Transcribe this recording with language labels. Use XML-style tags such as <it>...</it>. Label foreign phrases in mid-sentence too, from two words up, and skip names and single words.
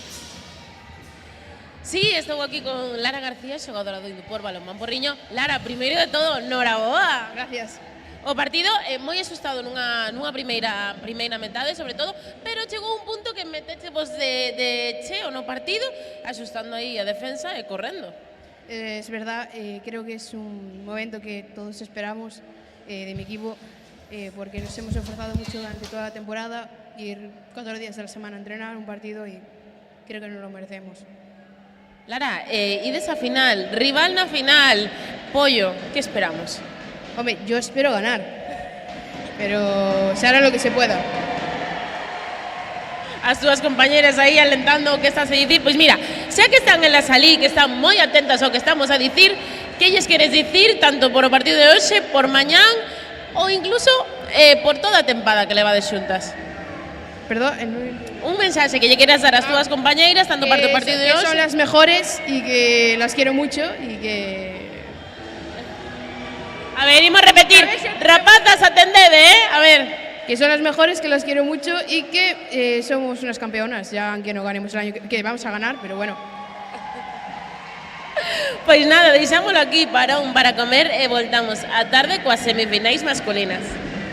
<gl>Sí, estou aquí con Lara García, xogadora do Indupor Balonmán Porriño. Lara, primeiro de todo, noraboa. Gracias. O partido é moi asustado nunha primeira metade, sobre todo, pero chegou un punto que metechevos de cheo no partido, asustando aí a defensa e correndo.</gl> <es>Es verdad, creo que es un momento que todos esperamos de mi equipo, porque nos hemos esforzado mucho durante toda la temporada, ir 4 días a la semana a entrenar un partido y creo que nos lo merecemos. Lara, y de esa final,</es> <gl>rival na final,</gl> <es>Pollo, ¿qué esperamos? Hombre, yo espero ganar, pero se hará lo que se pueda.</es> <gl>As túas compañeras aí alentando o que estás a dicir. Pois mira, xa que están</gl> <es>en la salí,</es> <gl>que están moi atentas ao que estamos a dicir, que lles queres dicir tanto por o partido de hoxe, por mañán ou incluso por toda a tempada que levades xuntas? Perdón, un mensaje que lle queras dar ás túas compañeiras tanto para o partido de hoxe.</gl> <es>Que son las mejores y que las quiero mucho y que...</es> <gl>A ver, imos repetir. Rapazas, atendede, A ver.</gl> <es>Que son las mejores, que las quiero mucho y que somos unas campeonas, ya aunque no ganemos el año que vamos a ganar, pero bueno.</es> <gl>Pois nada, deixámoslo aquí para comer e voltamos á tarde coas semifinais masculinas.</gl>